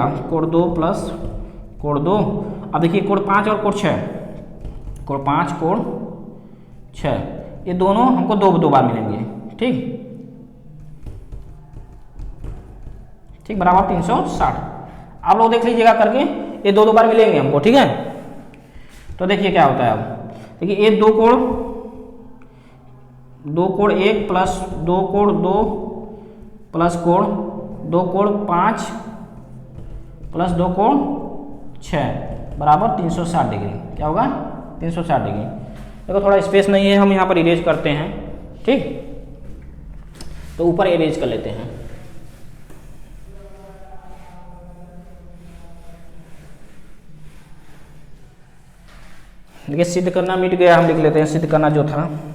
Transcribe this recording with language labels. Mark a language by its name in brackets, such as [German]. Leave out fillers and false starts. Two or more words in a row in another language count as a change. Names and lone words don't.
[Hindi] कोण 2 प्लस कोण 2। अब देखिए कोण 5 और कोण 6, कोण 5 कोण 6, ये दोनों हमको दो बार मिलेंगे। ठीक ठीक, बराबर 360। आप लोग देख लीजिएगा करके, ये दो बार मिलेंगे हमको। ठीक है, तो देखिए क्या होता है। अब देखिए ये दो कोण 1 प्लस 2 कोण 2 प्लस कोण 2 कोण 5 प्लस 2 कोण 6 बराबर 360 डिग्री। क्या होगा? 360 डिग्री। देखो थोड़ा स्पेस नहीं है, हम यहाँ पर इरेज करते हैं। ठीक, तो ऊपर इरेज कर लेते हैं। देखिए सिद्ध करना मिट गया, हम लिख लेते हैं सिद्ध करना जो था।